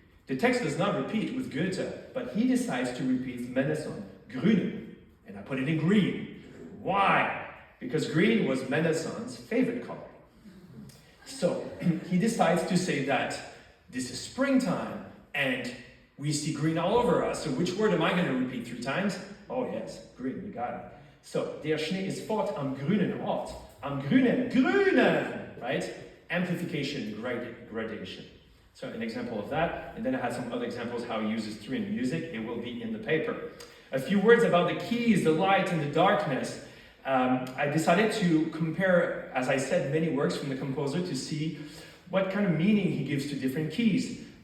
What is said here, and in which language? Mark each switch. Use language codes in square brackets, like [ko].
[en] The text does not repeat with Goethe, but he decides to repeat Mendelssohn, Grüne, and I put it in green. Why? Because green was Mendelssohn's favorite color. So he decides to say that this is springtime and we see green all over us. So which word am I going to repeat 3 times? Oh yes, green, you got it. [de] So, der Schnee ist fort am grünen Ort. Am grünen, [en] right? Amplification, gradation. So an example of that, and then I had some other examples how he uses 3 in music. It will be in the paper. A few words about the keys, the light and the darkness. I decided to compare, as I said, many works from the composer to see what kind of meaning he gives to different keys.